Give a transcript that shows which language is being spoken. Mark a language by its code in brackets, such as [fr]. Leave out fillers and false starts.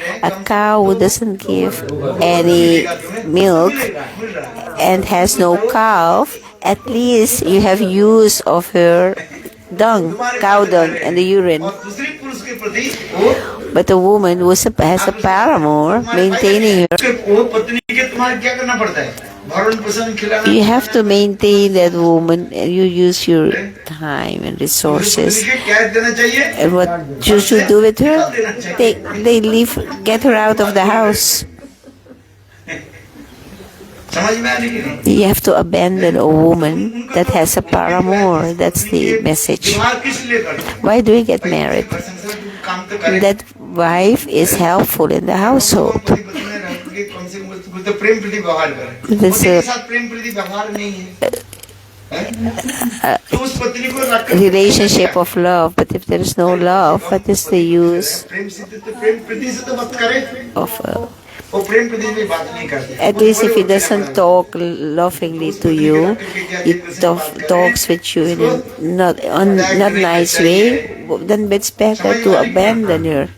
[en] A cow who doesn't give any milk and has no calf, at least you have use of her dung, cow dung, and the urine. [hi] उसके प्रति वो [en] But a woman who has a paramour maintaining her, [hi] वो पत्नी के तुम्हारे क्या करना पड़ता है? भरण पोषण खिलाना। [en] you have to maintain that woman, and you use your time and resources. [hi] पत्नी के क्या देना चाहिए? [en] And what you should do with her, they leave, get her out of the house. [hi] समझ में आने की नहीं? [en] You have to abandon a woman that has a paramour. That's the message. [hi] विवाह किस लिए करते हैं? [en] Why do we get married? [hi] काम तो करें। [en] That wife is helpful in the household. [hi] पति पत्नी में रह के कम से कम तो प्रेम प्रीति व्यवहार करें। [en] This, [hi] पति के साथ प्रेम प्रीति व्यवहार नहीं है। हैं? तो उस पत्नी को रख कर- [en] Relationship of love, but if there is no love, what is the use [hi] प्रेम से तो प्रेम प्रीति से तो बात करे। [en] of [hi] वो प्रेम प्रीति में बात नहीं करते। [en] at least if he doesn't talk lovingly to you, he talks with you in a not nice way, then it's better to abandon her.